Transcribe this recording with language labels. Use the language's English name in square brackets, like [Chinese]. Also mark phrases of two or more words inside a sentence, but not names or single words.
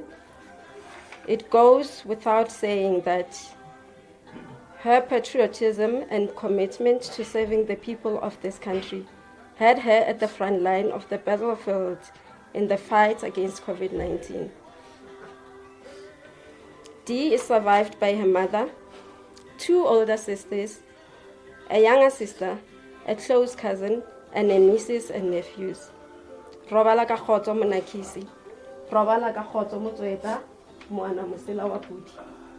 [English] It goes without saying that her patriotism and commitment to serving the people of this country had her at the front line of the battlefield in the fight against COVID-19. Dee is survived by her mother, 2 older sisters, a younger sister, a close cousin, and a nieces and nephews. [Southern Sotho] Robala ka khotso Monakise. Robala ka khotso Motsoeta, moana mosela wa pudi.